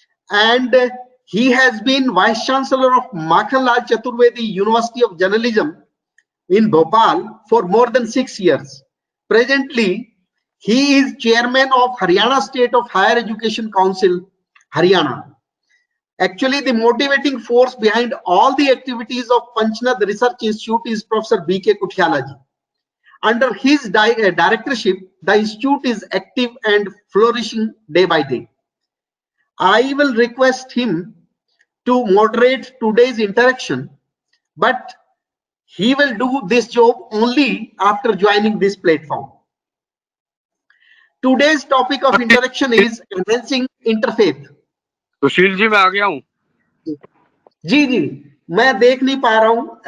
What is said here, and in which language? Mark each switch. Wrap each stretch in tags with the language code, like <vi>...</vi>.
<en>And he has been vice chancellor of Makhanlal Chaturvedi University of Journalism in Bhopal for more than 6 years. Presently, he is chairman of Haryana State of Higher Education Council, Haryana. Actually, the motivating force behind all the activities of Panchnath Research Institute is Professor B.K. Kuthiyala ji. Under his directorship, the institute is active and flourishing day by day. I will request him to moderate today's interaction, but he will do this job only after joining this platform. Today's topic of interaction is enhancing interfaith.</en> <hi>Sushil ji मैं आ गया हूँ। जी जी मैं देख नहीं पा रहा हूँ।</hi>